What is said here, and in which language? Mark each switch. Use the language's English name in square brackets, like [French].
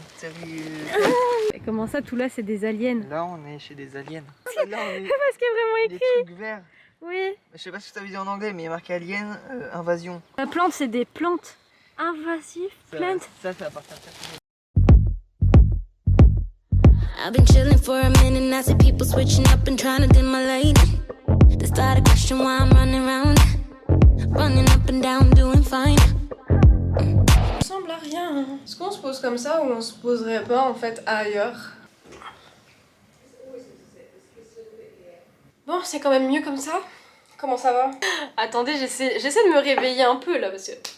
[French] T'as vu Et comment ça tout là c'est des aliens? Là on est chez des aliens. Là on est Parce qu'il y a vraiment des écrit. trucs verts. Oui. Je sais pas si t'as vu en anglais mais il y a marqué alien invasion. La plante c'est des plantes invasives. Plantes. Ça appartient à personne. [English] I've been chilling for a minute and I see people switching up and trying to dim my light. They start a question why I'm running around, running up and down, doing fine. [French] Ça ressemble à rien. Hein. Est-ce qu'on se pose comme ça ou on se poserait pas en fait ailleurs? Bon, c'est quand même mieux comme ça. Comment ça va? Attendez, j'essaie de me réveiller un peu là parce que...